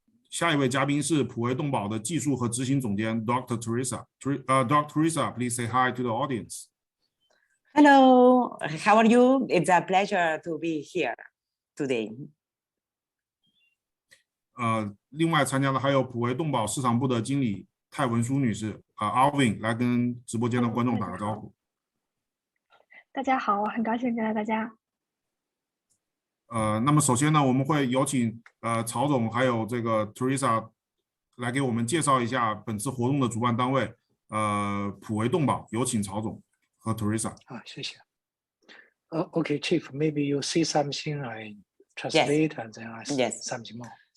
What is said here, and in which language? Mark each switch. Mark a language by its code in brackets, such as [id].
[zh] 下一位嘉宾是普维动保的技术和执行总监 Dr. [en] Teresa. Dr. Teresa, please say hi to the audience. Hello, how are you? It's a pleasure to be here today. [zh] 另外参加的还有普维动保市场部的经理泰文书女士Alvin 来跟直播间的观众打个招呼。大家好，很高兴见到大家。那么首先呢，我们会有请曹总还有这个 Teresa 来给我们介绍一下本次活动的主办单位普维动保，有请曹总和 Teresa。谢谢。 [en] Okay, Chief, maybe you say something, I translate and then I say something more.